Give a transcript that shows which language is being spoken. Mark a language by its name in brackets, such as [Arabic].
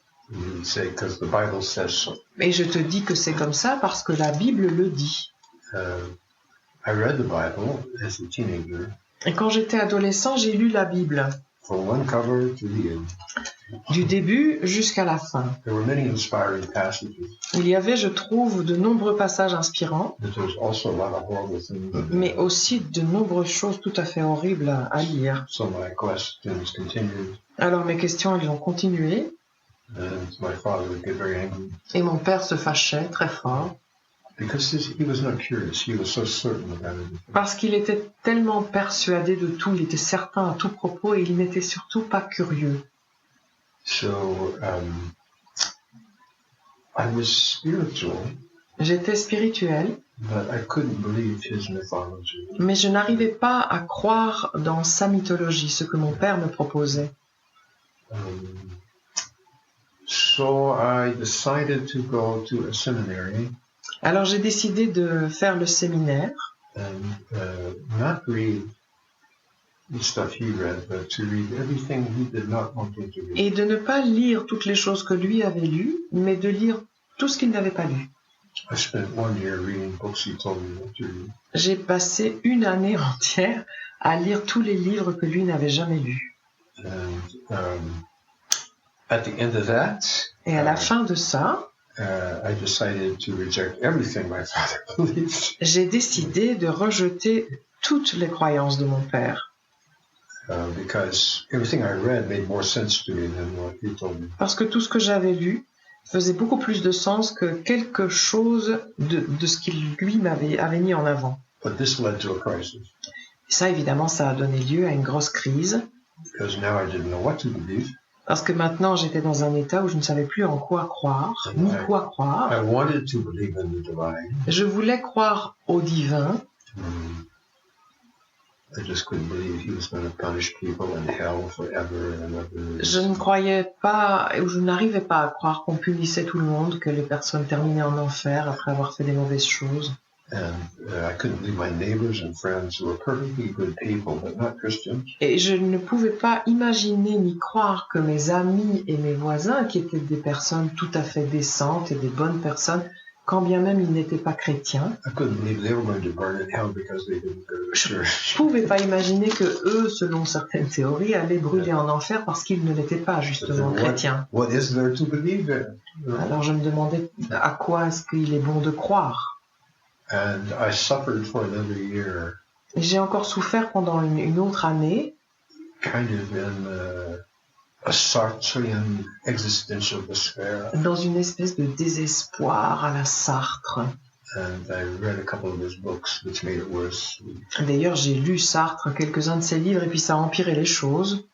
[English] He would say, because the Bible says so. [French] Et je te dis que c'est comme ça parce que la Bible le dit. [English] I read the Bible as a teenager. [French] Et quand j'étais adolescent, j'ai lu la Bible. [English] From one cover to the end. [French] Du début jusqu'à la fin. [English] There were many inspiring passages. [French] Il y avait, je trouve, de nombreux passages inspirants, [English] But there was also a lot of horrible things. [French] mais aussi de nombreuses choses tout à fait horribles à lire. [English] So my questions continued, [French] Alors mes questions, elles ont continué, [English] and my father would get very angry [French] et mon père se fâchait très fort, [English] because he was not curious. He was so certain about everything. [French] parce qu'il était tellement persuadé de tout, il était certain à tout propos, et il n'était surtout pas curieux. [English] So I was spiritual, [French] J'étais spirituel, [English] but I couldn't believe his mythology. [French] mais je n'arrivais pas à croire dans sa mythologie, ce que mon père me proposait. [English] So I decided to go to a seminary [French] Alors j'ai décidé de faire le séminaire, [English] and not read the stuff he read, but to read everything he did not want me to read. [French] et de ne pas lire toutes les choses que lui avait lues, mais de lire tout ce qu'il n'avait pas lu. [English] I spent 1 year reading books he told me not to read. [French] J'ai passé une année entière à lire tous les livres que lui n'avait jamais lus. [English] And at the end of that, [French] Et à la fin de ça, [English] I decided to reject everything my father believed. [French] j'ai décidé de rejeter toutes les croyances de mon père. [English] Because everything I read made more sense to me than what he told me. [French] Parce que tout ce que j'avais lu faisait beaucoup plus de sens que quelque chose de ce qu'il lui avait mis en avant. [English] But this led to a crisis. [French] Et ça, évidemment, ça a donné lieu à une grosse crise. [English] Because now I didn't know what to believe. [French] Parce que maintenant, j'étais dans un état où je ne savais plus en quoi croire, ni quoi croire. [English] I wanted to believe in the divine. [French] Je voulais croire au divin. [English] I just couldn't believe he was going to punish people in hell forever and ever. [French] Je ne croyais pas, ou je n'arrivais pas à croire qu'on punissait tout le monde, que les personnes terminaient en enfer après avoir fait des mauvaises choses. [English] And I couldn't believe my neighbors and friends who were perfectly good people, but not Christians. [French] Et je ne pouvais pas imaginer ni croire que mes amis et mes voisins, qui étaient des personnes tout à fait décentes et des bonnes personnes, quand bien même ils n'étaient pas chrétiens, [English] I couldn't believe they were going to burn in hell because they didn't go to church. [French] je ne pouvais pas imaginer que eux, selon certaines théories, allaient brûler en enfer parce qu'ils ne l'étaient pas justement chrétiens. [English] What is there to believe in? [French] Alors je me demandais à quoi est-ce qu'il est bon de croire. [English] And I suffered for another year. [French] Et j'ai encore souffert pendant une autre année, [English] Kind of in a Sartrean existential despair. [French] dans une espèce de désespoir à la Sartre. [English] And I read a couple of his books, which made it worse. [French] D'ailleurs, j'ai lu Sartre, quelques-uns de ses livres, et puis ça a empiré les choses,